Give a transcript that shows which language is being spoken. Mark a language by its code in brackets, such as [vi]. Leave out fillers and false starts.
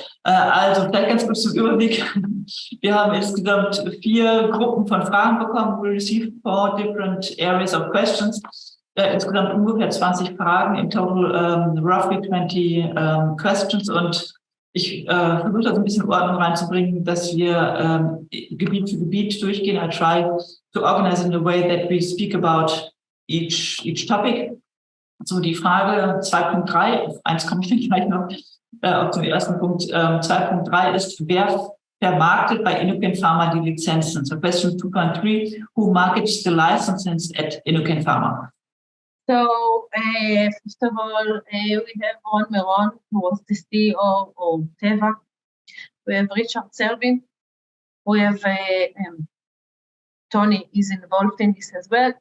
[de] Also vielleicht ganz kurz zum Überblick. Wir haben insgesamt 4 Gruppen von Fragen bekommen. [en] We received 4 different areas of questions. [de] Insgesamt ungefähr 20 Fragen, [en] in total roughly 20 questions. [de] Und ich versuche da so ein bisschen Ordnung reinzubringen, dass wir Gebiet für Gebiet durchgehen. [en] I try to organize in a way that we speak about each topic. [de] So die Frage 2.3, auf 1 komme ich dann gleich noch, auf zum ersten Punkt. 2.3 ist, wer vermarktet bei Innocan Pharma die Lizenzen? [en] So question 2.3, who markets the licenses at Innocan Pharma? So, first of all, we have Ron Meron, who was the CEO of Teva. We have Richard Selvin. We have Tony is involved in this as well.